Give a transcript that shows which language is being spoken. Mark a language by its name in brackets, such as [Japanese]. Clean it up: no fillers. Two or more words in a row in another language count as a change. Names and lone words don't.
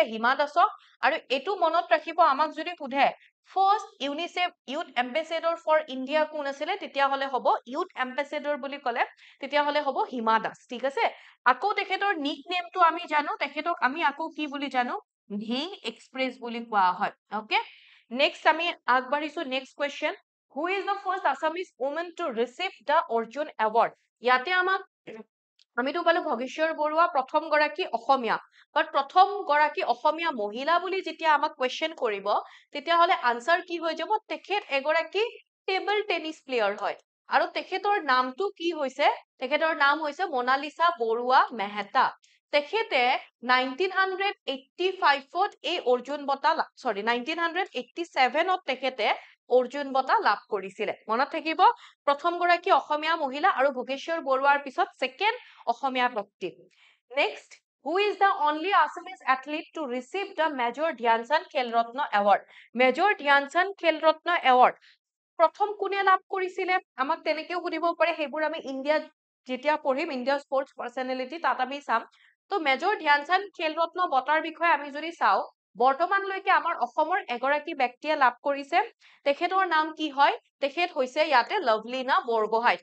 [Assamese] হিমা দাসক আৰু এটো মনত ৰাখিব আমাক যদি সুধে [English] first UNICEF youth ambassador for India [Assamese] কোন আছিল তেতিয়া হলে হ'ব [English] youth ambassador [Assamese] বুলি কলে তেতিয়া হলে হ'ব হিমা দাস ঠিক আছে আকৌ তেখেতৰ [English] nick name [Assamese] আমি জানো তেখেতক আমি আকৌ কি বুলি জানো ঢিং এক্সপ্ৰেছ বুলি কোৱা হয় [English] okay next [Assamese] আমি আগবাঢ়িছো [English] next question who is the first Assamese woman to receive the Arjun award [Assamese] ইয়াতে আমাক আমিতো পালো ভগেশ্বৰ বৰুৱা প্ৰথম গৰাকী অসমীয়া, বাট প্ৰথম গৰাকী অসমীয়া মহিলা বুলি যেতিয়া আমাক কুৱেশ্যন কৰিব, তেতিয়াহ'লে আনসাৰ কি হৈ যাব, তেখেত এগৰাকী [English] table tennis player [Assamese] হয়। আৰু তেখেতৰ নামটো কি হৈছে, তেখেতৰ নাম হৈছে মনালিসা বৰুৱা মেহতা। তেখেতে 1985ত এই অৰ্জুন বঁটা, 1987ত তেখেতে অৰ্জুন বঁটা লাভ কৰিছিলে। মনত থাকিব, প্ৰথম গৰাকী অসমীয়া মহিলা আৰু ভোগেশ্বৰ বৰুৱাৰ পিছত ছেকেণ্ড অসমীয়া ব্যক্তি। নেক্সট, [English] who is the only Assamese athlete to receive the Major Dhyan Chand Khel Ratna Award? [Assamese] Major Dhyan Chand Khel Ratna Award প্ৰথম কোনে লাভ কৰিছিলে, আমাক তেনেকেও সুধিব পাৰে, সেইবোৰ আমি ইণ্ডিয়াত যেতিয়া পঢ়িম, [English] India sports personality, [Assamese] তাত আমি চাম। তো মেজৰ ধ্যান চান্দ খেল ৰত্ন বঁটাৰ বিষয়ে আমি যদি চাওঁ, বৰ্তমানলৈকে আমাৰ অসমৰ এগৰাকী ব্যক্তিয়ে লাভ কৰিছে। তেখেতৰ নাম কি হয়, তেখেত হৈছে ইয়াতে লভলীনা বৰগোহাঁই।